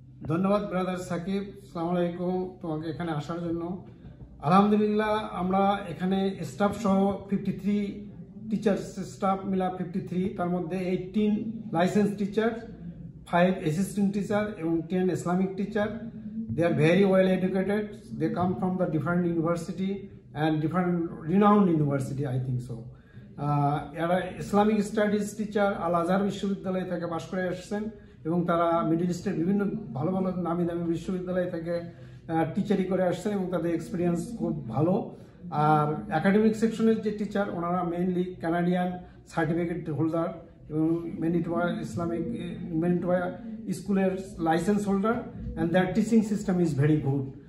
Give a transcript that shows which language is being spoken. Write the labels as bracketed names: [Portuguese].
[Bangla] ধন্যবাদ ব্রাদার সাকিব, আসসালামু আলাইকুম তোমাকে এখানে আসার জন্য। আলহামদুলিল্লাহ, আমরা এখানে স্টাফ সহ 53 টিচার স্টাফ মিলা 53, তার মধ্যে 18 লাইসেন্স টিচার, 5 অ্যাসিস্ট্যান্ট টিচার এবং 10 Islamic teacher. [English] They are very well educated. They come from the different university and different renowned university, I think so. [Bangla] এরা ইসলামিক স্টাডিজ টিচার আল আজহার বিশ্ববিদ্যালয় থেকে পাশ করে আসছেন এবং তারা মিডল ইস্টের বিভিন্ন ভালো ভালো নামি দামি বিশ্ববিদ্যালয় থেকে টিচারি করে আসছেন এবং তাদের এক্সপিরিয়েন্স খুব ভালো। আর একাডেমিক সেকশনের যে টিচার, ওনারা মেইনলি কানাডিয়ান সার্টিফিকেট হোল্ডার এবং ম্যানিটোবা ইসলামিক ম্যানিটোবা স্কুলের licence holder, [English] and their teaching system is very good.